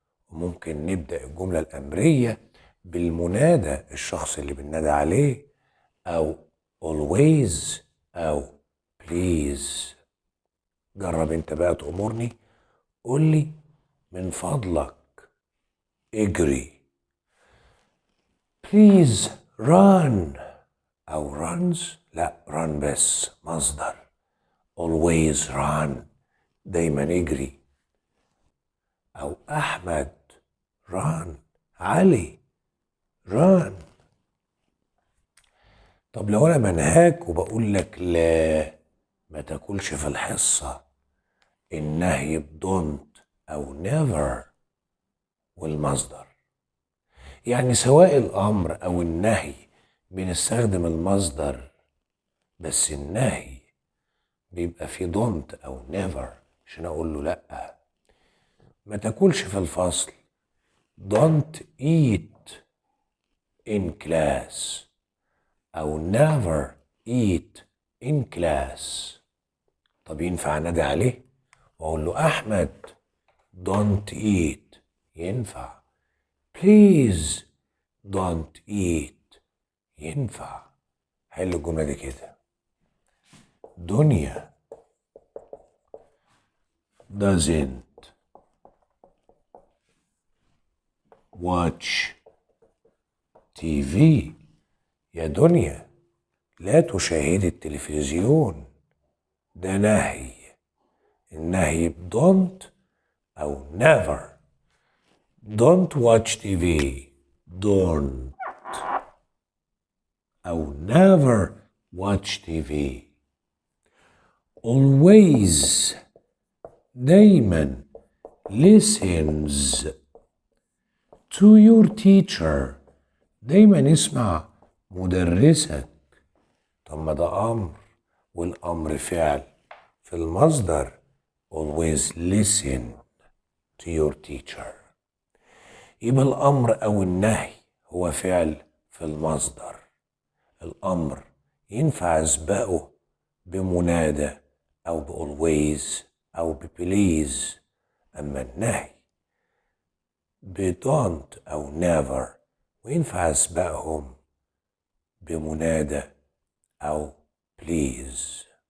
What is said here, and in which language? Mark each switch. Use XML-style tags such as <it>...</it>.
<ar>وممكن نبدأ الجملة الأمرية بالمنادى الشخص اللي بننادى عليه، أو always أو please. جرب انت بقى تأمرني، قولي من فضلك اجري.</ar> <en>please run أو runs.</en> <ar>لا، run بس مصدر.</ar> <en>always run</en> <ar>دايما اجري.</ar> <en>أو أحمد run. علي run.</en> <ar>طب لو أنا منهاك وبقول لك لا ما تاكلش في الحصة، النهي بدونت أو never والمصدر. يعني سواء الأمر أو النهي بنستخدم المصدر، بس النهي بيبقى في don't أو never عشان أقول له لأ. ما تاكلش في الفصل</ar> <en>don't eat in class أو never eat in class.</en> <ar>طب ينفع نادي عليه وأقول له</ar> <en>أحمد don't eat؟</en> <ar>ينفع.</ar> <en>please don't eat؟ ينفع.</en> <ar>حل الجملة دي كده.</ar> <en>دنيا doesn't watch TV.</en> <ar>يا دنيا لا تشاهد التلفزيون. ده نهي. النهي don't أو never.</ar> <en>don't watch TV. don't أو never watch TV. always دايما listens to your teacher.</en> <ar>دايما اسمع مدرسك. طب ما ده أمر والأمر فعل في المصدر.</ar> <en>always listen to your teacher.</en> <ar>يبقى الأمر أو النهي هو فعل في المصدر. الأمر ينفع أسبقه بمنادى أو بألويز أو ببليز، أما النهي بدونت أو نيفر وينفع أسبقهم بمنادى أو بليز.</ar>